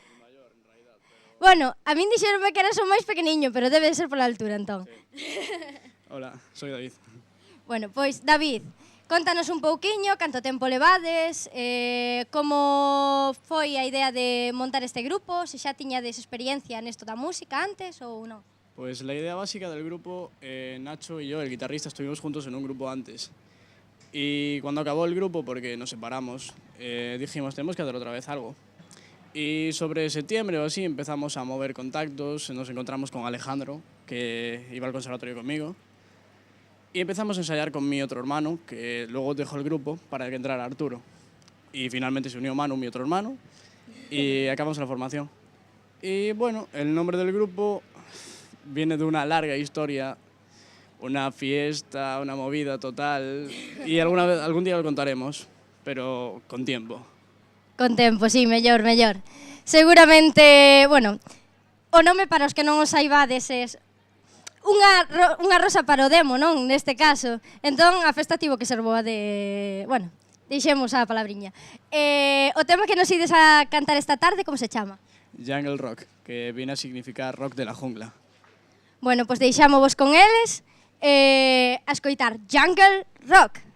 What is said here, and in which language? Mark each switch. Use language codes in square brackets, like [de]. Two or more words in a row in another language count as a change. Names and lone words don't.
[gl] Bueno, a min dixeronme que eras o máis pequeniño, pero debe de ser pola altura, entón. [es] Hola, soy David. [gl] Bueno, pois, David, contanos un pouquiño, canto tempo levades, como foi a idea de montar este grupo, se xa tiñades experiencia nesto da música antes ou non? [es] Pues la idea básica del grupo, Nacho y yo, el guitarrista, estuvimos juntos en un grupo antes. Y cuando acabó el grupo, porque nos separamos, dijimos, tenemos que hacer otra vez algo. Y sobre septiembre o así empezamos a mover contactos, nos encontramos con Alejandro, que iba al conservatorio conmigo, y empezamos a ensayar con mi otro hermano, que luego dejó el grupo para que entrara Arturo. Y finalmente se unió Manu, mi otro hermano, y acabamos la formación. Y bueno, el nombre del grupo viene de una larga historia, una fiesta, una movida total, y algún día lo contaremos, pero con tiempo. [gl] Con tempo, sí, mellor. Seguramente, bueno, o nome para os que non os saibades é unha rosa para o demo, non? Neste caso. Entón, a festa tivo que ser boa de... Bueno, deixemos a palabriña. O tema que nos ides a cantar esta tarde, como se chama? Jungle Rock, [es] que viene a significar rock de la jungla. [gl] Bueno, pois deixámovos con eles a escoitar Jungle Rock.